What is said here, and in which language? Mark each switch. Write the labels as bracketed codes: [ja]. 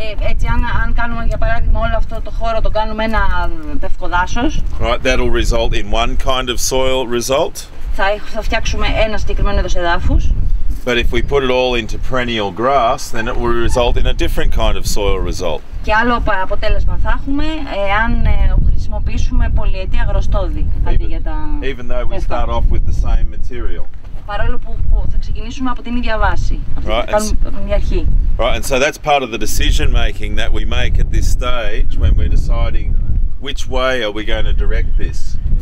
[el] έτσι αν κάνουμε για παράδειγμα όλο αυτό το χώρο το κάνουμε ένα πευκοδάσος, [en] right, that'll result in one kind of soil result. [el] Θα φτιάξουμε ένα συγκεκριμένο είδος εδάφους. [en] But if we put it all into perennial grass, then it will result in a different kind of soil result. [el] Και άλλο αποτέλεσμα θα έχουμε εάν χρησιμοποιήσουμε πολυετή αγροστόδη αντί για τα [en] even though we start off with the same material. [el] Παρόλο που θα ξεκινήσουμε από την ίδια βάση, από την ίδια αρχή. [en] Right, and so that's part of the decision making that we make at this stage when we're deciding which way are we going to direct this.